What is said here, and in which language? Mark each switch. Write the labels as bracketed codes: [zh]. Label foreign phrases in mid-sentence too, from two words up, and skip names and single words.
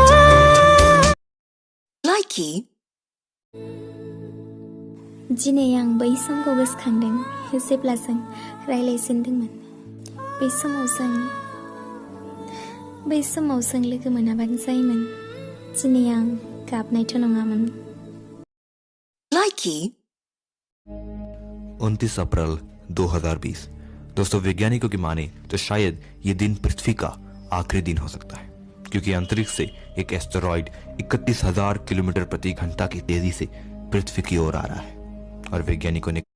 [brx] Likey. दिनै आं बै समखौ गोसोखांदों जेब्ला जों रायज्लायजेनदोंमोन। बै समाव जों लोगो मोनाबानो जायोमोन। दिनै आं गाबनायथ' नङामोन। Likey. [hi] 29 अप्रैल 2020। दोस्तों वैज्ञानिकों की माने तो शायद ये दिन पृथ्वी का आखिरी दिन हो सकता है, क्योंकि अंतरिक्ष से एक एस्टेरॉइड 31,000 किलोमीटर प्रति घंटा की तेजी से पृथ्वी की ओर आ रहा है और वैज्ञानिकों ने